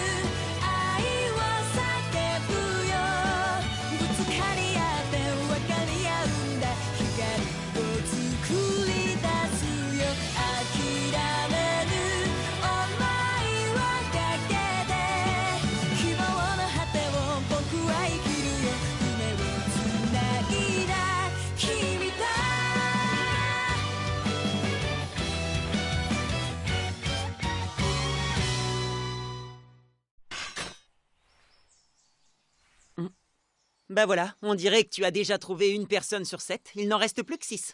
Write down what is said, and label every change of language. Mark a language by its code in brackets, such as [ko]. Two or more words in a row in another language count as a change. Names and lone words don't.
[ja] 愛を叫ぶよぶつかり合って分かり合うんだ光を作り出すよ諦めぬ想いをかけて希望の果てを僕は生きるよ夢をつないだ君と [fr] Bah voilà, on dirait que tu as déjà trouvé une personne sur 7, il n'en reste plus que 6.